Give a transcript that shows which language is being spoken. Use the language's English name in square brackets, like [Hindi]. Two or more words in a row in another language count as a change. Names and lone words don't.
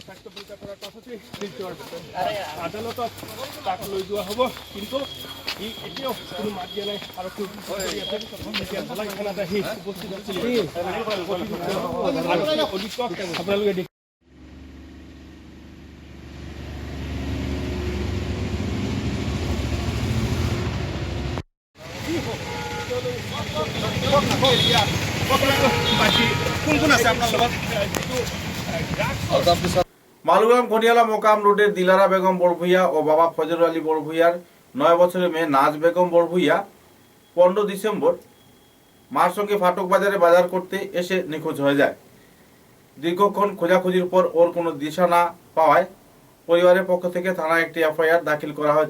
[Assamese] স্বাস্থ্য পৰীক্ষা কৰাৰ পাছতেই শিলচৰ আদালতত তাক লৈ যোৱা হ'ব কিন্তু ই এতিয়াও কোনো মাত দিয়া নাই আৰু এতিয়া ধলাই থানাত আহি উপস্থিত আছিলে আপোনালোকে কোন কোন আছে আপোনাৰ লগত [Bangla] মালুগ্রাম ঘনিয়ালা মোকাম রোডের দিলারা বেগম বড়ভুইয়া ও বাবা ফজর আলী বড়ভুইয়ার 9 বছরের মেয়ে নাজ বেগম বড়ভুইয়া 15 ডিসেম্বর মার সঙ্গে ফাটক বাজারে বাজার করতে এসে নিখোঁজ হয়ে যায়। দীর্ঘক্ষণ খোঁজাখুঁজির পর ওর কোনো দিশা না পাওয়ায় পরিবারের পক্ষ থেকে থানায় একটি এফআইআর দাখিল করা হয়েছে।